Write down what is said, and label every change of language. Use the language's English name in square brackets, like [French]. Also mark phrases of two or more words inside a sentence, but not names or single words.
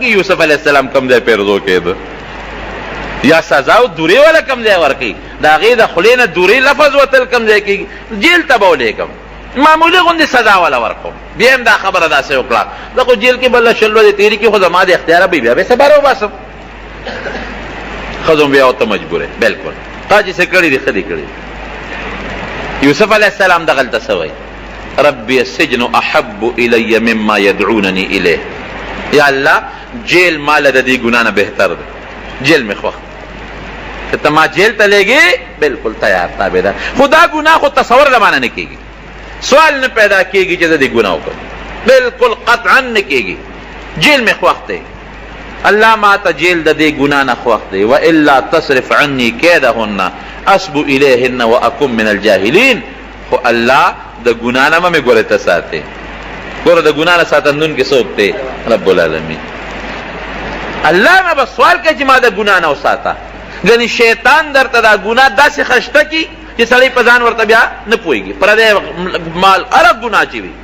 [Pashto] یوسف [Arabic] علیه السلام [Pashto] کوم ځای پیرزو کېده، یا سزا او دورې والا کوم ځای ورکوي، د هغې د خولې نه دورې لفظ وتل کوم ځای کېږي، جیل ته به ولېږم، معمولي غوندې سزا والا ورکوم. بیا هم دا خبره داسې وکړه، زه خو جیل کې بله شل ورځې تېرې کړي، خو زما د اختیاره به بیا به یې سبا راوباسم. ښځو بیا ورته مجبوره، بلکل تا چې څه کړي دي ښه دي کړي. یوسف [Arabic] علیه السلام [Pashto] دغلته څه وایي؟ [Arabic] ربی السجن احب الی مما یدعوننی الیه. [Pashto] یا الله جیل ماله د دې ګناه نه بهتر دی، جیل مې خوښ. که ته ما جیل ته لېږې بلکل تیار تابعدار، خو دا ګناه خو تصور له معنی نه کېږي، سوال نه پیدا کېږي چې زه دې ګناه وکړم، بلکل قطعا نه کېږي. جیل مې خوښ دی، الله ما ته جیل د دې ګناه نه خوښ دی. [Arabic] والا تصرف عني کیدهن اصب الیهن واکن من الجاهلین. [Pashto] خو الله د ګناه نه مې ګورې ته ساتې، ګوره د ګناه نه ساتندون کې څوک دی؟ [Arabic] رب العالمین. [Pashto] الله نه به سوال کوي چې ما د ګناه نه وساته. ګنې شیطان درته دا ګناه داسې خشته کي چې سړی په ځان ورته بیا نه پوهېږي، پردی مال هره ګناه چې وي.